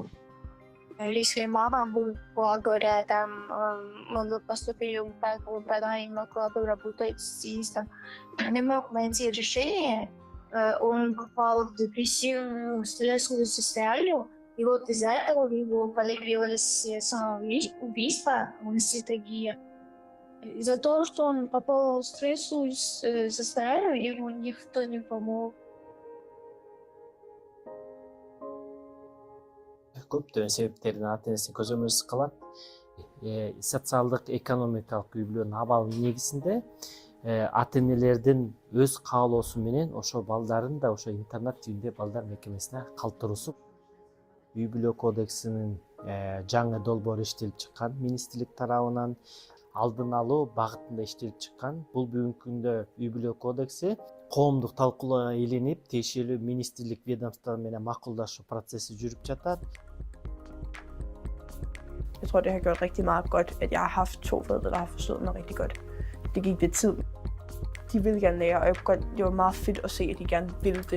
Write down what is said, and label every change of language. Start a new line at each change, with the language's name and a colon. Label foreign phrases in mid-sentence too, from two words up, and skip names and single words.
Russian: Если мама была, говорят, там, мы поступили так, она не могла бы работать здесь, там, не мог найти решение, он попал в депрессивную, стрессовую состояние, и вот из-за этого у него появилось самоубийство, мысли такие. Из-за того, что он попал в стрессовую состояние, ему никто не помог.
Kyrgyz: Көптөгөн себептердин ата энеси көзөмөлсүз калат. Социалдык, экономикалык үй бүлөнүн абалынын негизинде ата энелердин өз каалоосу менен ошо балдарын да ошо интернат типинде балдар мекемесине калтыруусу. Үй бүлө кодексинин жаңы долбоору иштелип чыккан министрлик тарабынан, алдын алуу багытында иштелип чыккан. Бул бүгүнкү күндө үй бүлө кодекси коомдук талкуулоого илинип, тиешелүү министрлик ведомство менен макулдашуу процесси жүрүп жатат.
Danish: Jeg tror, det har gjort rigtig meget godt, at jeg har haft 2 forældre, der har forstået mig rigtig godt. Det gik lidt tid. De ville gerne lære, og det var meget fedt at se, at de gerne ville det.